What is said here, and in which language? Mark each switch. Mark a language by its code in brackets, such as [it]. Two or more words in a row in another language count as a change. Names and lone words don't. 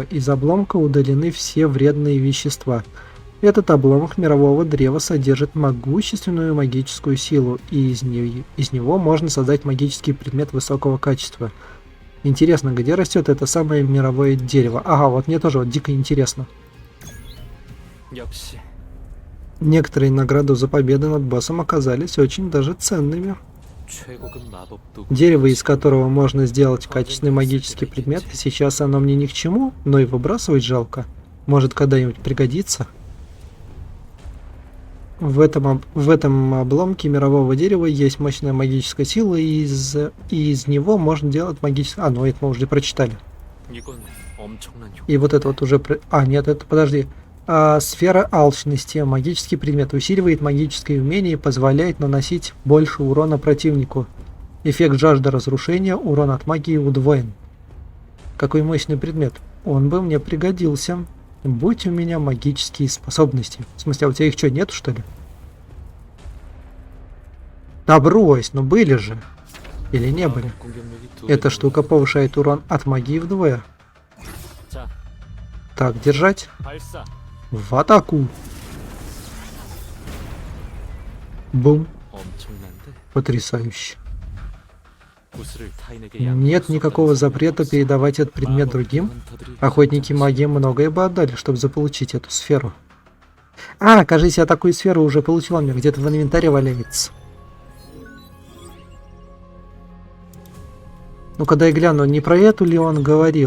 [ru] Из обломка удалены все вредные вещества. Этот обломок мирового древа содержит могущественную магическую силу, и из него можно создать магический предмет высокого качества. Интересно, где растет это самое мировое дерево? Ага, вот мне тоже вот дико интересно. [ko] 역시 [ru] Некоторые награды за победы над боссом оказались очень даже ценными. [ko] 최고급 마법도 [ru] Дерево, из которого можно сделать качественный магический предмет, сейчас оно мне ни к чему, но и выбрасывать жалко. Может, когда-нибудь пригодится. В этом обломке мирового дерева есть мощная магическая сила, и из него можно делать магическое... А, ну это мы уже прочитали. [ko] 이건 엄청난 효과. [ru] И вот это вот уже... А, нет, это... Подожди. Сфера алчности. Магический предмет усиливает магическое умение и позволяет наносить больше урона противнику. Эффект жажда разрушения. Урон от магии удвоен. Какой мощный предмет. Он бы мне пригодился. Будь у меня магические способности. В смысле, а у тебя их что, нету, что ли? Да брось, ну были же. Или не были? [ko] 공격력이 두 [ru] Эта [ko] 배로 [ru] штука повышает урон от магии вдвое. [ko] 자, [ru] Так, держать. [ko] 발사. [ru] В атаку. Бум. [ko] 엄청난데. [ru] Потрясающе. [ko] 구슬을 타인에게 [ru] Нет [ko] 양보할 수 [ru] никакого [ko] 없다는 [ru] запрета [ko] 생각이 [ru] передавать этот [ko] 없어. [ru] предмет [ko] 마법 [ru] другим. [ko] 헌터들이 [ru] Охотники магии многое бы отдали, чтобы заполучить эту сферу. А, кажется, я такую сферу уже получил, у меня где-то в инвентаре валяется. Ну-ка дай гляну, не про эту ли он говорил?